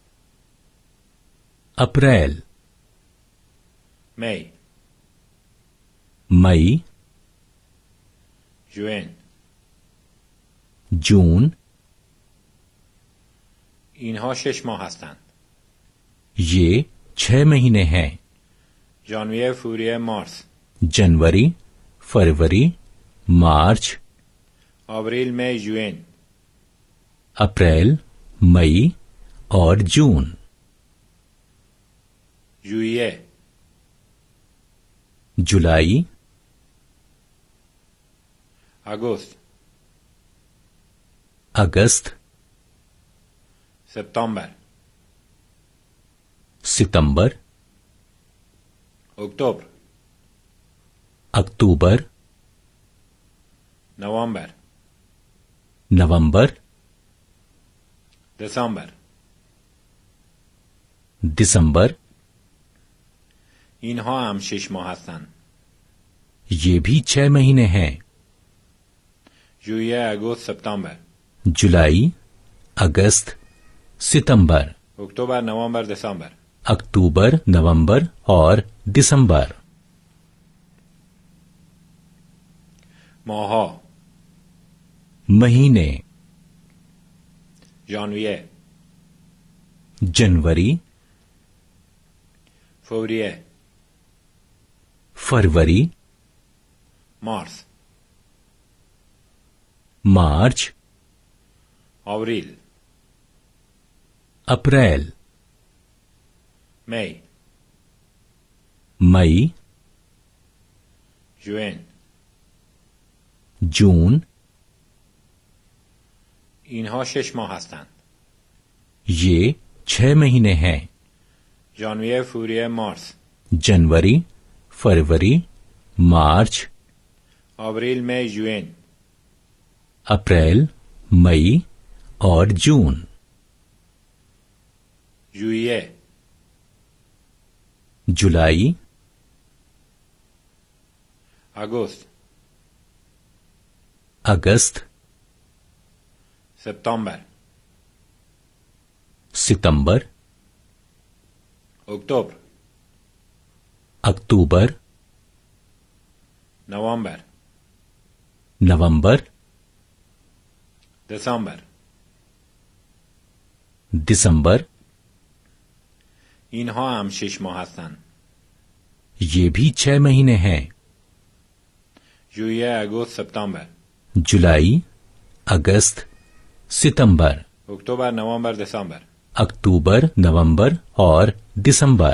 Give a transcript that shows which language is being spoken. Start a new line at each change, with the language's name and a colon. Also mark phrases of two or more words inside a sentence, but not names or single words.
Hindi: अप्रैल
Persian: می
Hindi: मई
Persian: ژوئن
Hindi: जून
Persian: اینها 6 ماه هستند.
Hindi: ये 6 महीने हैं।
Persian: ژانویه فوریه مارس
Hindi: जनवरी फरवरी मार्च
Persian: آوریل می ژوئن
Hindi: अप्रैल मई और जून।
Persian: ژوئیه
Hindi: जुलाई
Persian: آگوست
Hindi: अगस्त
Persian: سپتامبر
Hindi: सितंबर
Persian: اکتبر
Hindi: अक्टूबर
Persian: نوامبر
Hindi: नवंबर
Persian: دسامبر
Hindi: दिसंबर
Persian: اینها هم 6 ماه هستند.
Hindi: ये भी 6 महीने हैं।
Persian: ژوئیه آگوست سپتامبر
Hindi: जुलाई अगस्त सितंबर
Persian: اکتبر نوامبر دسامبر
Hindi: अक्टूबर नवंबर और दिसंबर।
Persian: ماها
Hindi: महीने
Persian: ژانویه
Hindi: जनवरी
Persian: فوریه
Hindi: फरवरी
Persian: مارس
Hindi: मार्च
Persian: آوریل
Hindi: अप्रैल
Persian: می
Hindi: मई
Persian: ژوئن
Hindi: जून
Persian: اینها 6 ماه هستند.
Hindi: ये 6 महीने हैं।
Persian: ژانویه فوریه مارس
Hindi: जनवरी फरवरी मार्च
Persian: آوریل می ژوئن
Hindi: अप्रैल मई और जून।
Persian: ژوئیه
Hindi: जुलाई
Persian: آگوست
Hindi: अगस्त
Persian: سپتامبر
Hindi: सितंबर
Persian: اکتبر
Hindi: अक्टूबर
Persian: نوامبر
Hindi: नवंबर
Persian: دسامبر
Hindi: दिसंबर
Persian: اینها هم 6 ماه هستند.
Hindi: ये भी 6 महीने हैं।
Persian: ژوئیه آگوست سپتامبر
Hindi: जुलाई अगस्त सितंबर
Persian: اکتبر نوامبر دسامبر
Hindi: अक्टूबर नवंबर और दिसंबर।